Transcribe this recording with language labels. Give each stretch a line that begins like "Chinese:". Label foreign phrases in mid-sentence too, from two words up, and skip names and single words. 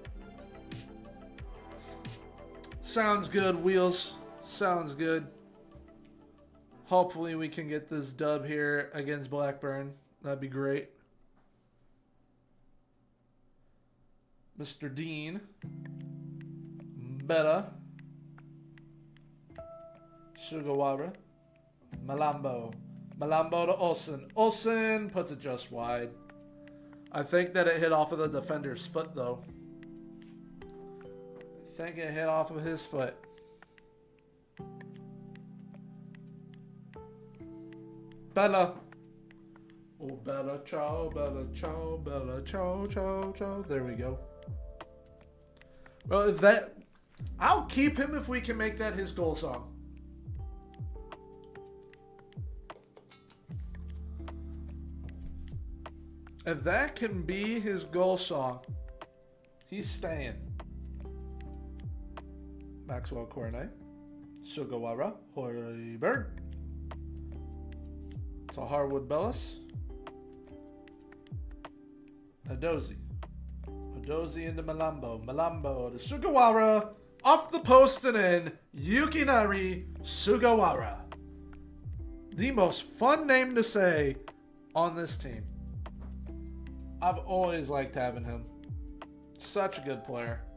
English: Sounds good, Wheels. Sounds good. Hopefully we can get this dub here against Blackburn. That'd be great. Mr. Dean. Betta. Sugawara. Malambo. Malambo to Olsen. Olsen puts it just wide. I think that it hit off of the defender's foot, though. I think it hit off of his foot. Bella.
Italian: Oh, Bella, ciao, Bella, ciao, Bella, ciao, ciao, ciao.
English: There we go. Well, if that... I'll keep him if we can make that his goal song. If that can be his goal song, he's staying. Maxwell Cornet. Sugawara. Hoiberg. To Harwood Bellis. Adozi. Dozy into Malambo. Malambo to Sugawara. Off the post and in. Yukinari Sugawara. The most fun name to say on this team. I've always liked having him. Such a good player.